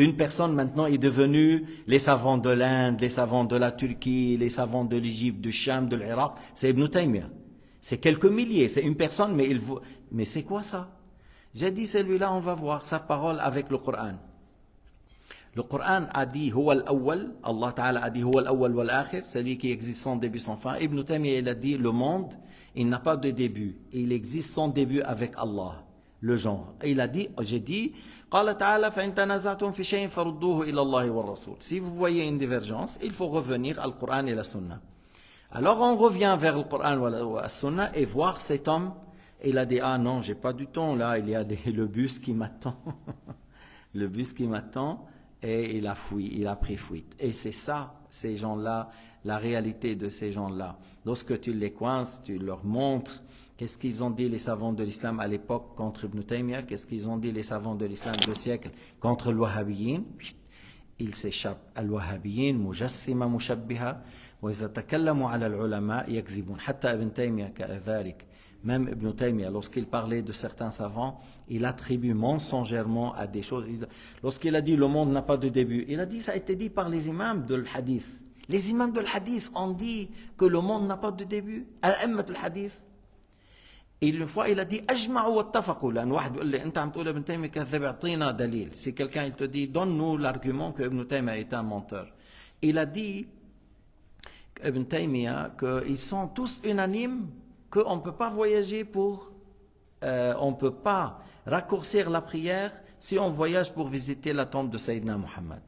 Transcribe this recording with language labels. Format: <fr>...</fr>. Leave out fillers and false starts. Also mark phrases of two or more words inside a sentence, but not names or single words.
<fr>Une personne maintenant est devenue les savants de l'Inde, les savants de la Turquie, les savants de l'Égypte, du Cham, de l'Irak. C'est Ibn Taymiyyah. C'est quelques milliers, c'est une personne, mais c'est quoi ça? J'ai dit celui-là, on va voir sa parole avec le Coran. Le Coran a dit</fr> <ar>هو الأول, الله تعالى</ar> <fr>a dit</fr> <ar>هو الأول والآخر,</ar> <fr>celui qui existe sans début sans fin. Ibn Taymiyyah il a dit le monde, il n'a pas de début, il existe sans début avec Allah, le genre. Et il a dit, j'ai dit</fr> <ar>قال تعالى فإن تنازعتم في شيء فردوه إلى الله والرسول.</ar> <fr>Si vous voyez une divergence, il faut revenir au Coran et la Sunna. Alors on revient vers le Coran ou la Sunna et voir cet homme. Il a dit ah non, j'ai pas du temps là, il y a le bus qui m'attend. Le bus qui m'attend. Et il a fui, il a pris fuite. Et c'est ça, ces gens-là, la réalité de ces gens-là. Lorsque tu les coinces, tu leur montres qu'est-ce qu'ils ont dit les savants de l'islam à l'époque contre Ibn Taymiyyah, qu'est-ce qu'ils ont dit les savants de l'islam de siècle contre le wahhabiyyin, ils s'échappent.</fr> <ar>الوهابيين، مجسمة مشبهة، وإذا تكلموا على العلماء يكذبون. حتى ابن تيمية كذلك.</ar> <fr>Même Ibn Taymiyyah, lorsqu'il parlait de certains savants, il attribue mensongèrement à des choses. Lorsqu'il a dit le monde n'a pas de début, il a dit ça a été dit par les imams de l'hadith. Les imams de l'hadith ont dit que le monde n'a pas de début.</fr> <ar>أئمة الحديث.</ar> <fr>Et une fois, il a dit</fr> <ar>أجمعوا واتفقوا. لأن واحد يقول لي أنت عم تقول ابن تيمية كذب اعطينا دليل.</ar> <fr>Si quelqu'un il te dit donne-nous l'argument que Ibn Taymiyyah est un menteur. Il a dit Ibn Taymiyyah qu'ils sont tous unanimes qu'on ne peut pas voyager on ne peut pas raccourcir la prière si on voyage pour visiter la tombe de Sayyidina Muhammad.</fr>